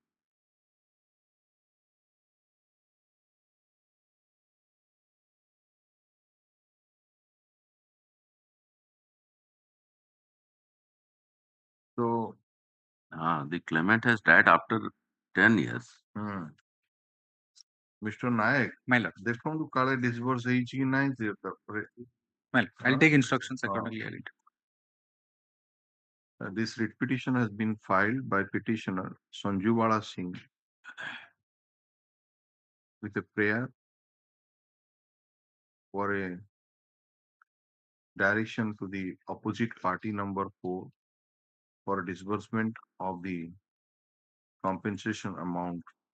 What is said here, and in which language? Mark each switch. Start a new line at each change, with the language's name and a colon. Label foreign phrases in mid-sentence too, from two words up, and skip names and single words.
English: So the claimant has died after 10 years. Mr. Nayak, My lord.
Odia: ଦେଖନ୍ତୁ କାଳେ ଡିସବର୍ସ ହେଇଛି କି ନାହିଁ ତାପରେ
English: Well, I'll take instructions accordingly. This writ petition has been filed by petitioner Sanjuwala Singh with a prayer for a direction to the opposite party number 4 for disbursement of the compensation amount